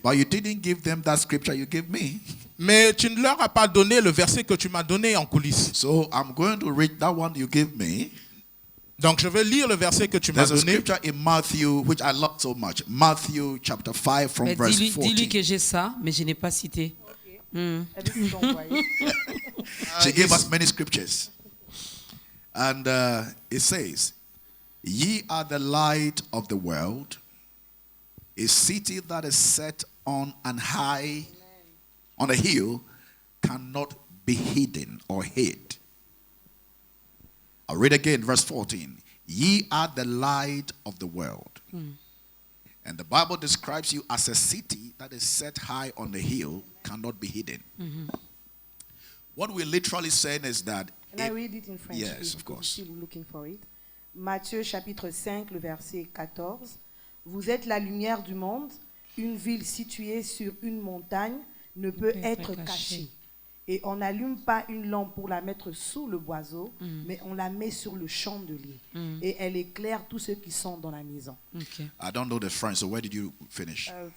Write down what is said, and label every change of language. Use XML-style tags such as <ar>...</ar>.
<en>But you didn't give them that scripture you gave me.</en> <fr>Mais tu ne leur as pas donné le verset que tu m'as donné en coulisses.</fr> <en>So I'm going to read that one you gave me.</en> <fr>Donc je vais lire le verset que tu m'as</fr> <en>There's a</en> <fr>donné.</fr> <en>scripture in Matthew which I love so much. Matthew chapter 5 from</en> <fr>Mais</fr> <en>verse</en> <fr>dis-lui</fr> <en>40.</en> <fr>que j'ai ça, mais je n'ai pas cité.</fr> <en>She gave us many scriptures. And it says, ye are the light of the world. A city that is set on an high, on a hill, cannot be hidden or hid. I'll read again, verse 14. Ye are the light of the world. And the Bible describes you as a city that is set high on the hill, cannot be hidden. What we're literally saying is that... Can I read it in French? Yes, of course. Still looking for it.</en> <fr>Matthieu chapitre 5, le verset 14. Vous êtes la lumière du monde. Une ville située sur une montagne ne peut être cachée. Et on n'allume pas une lampe pour la mettre sous le boiseau, mais on la met sur le chandelier. Et elle éclaire tous ceux qui sont dans la maison.</fr> <en>Okay. I don't know the French, so where did you finish?</en>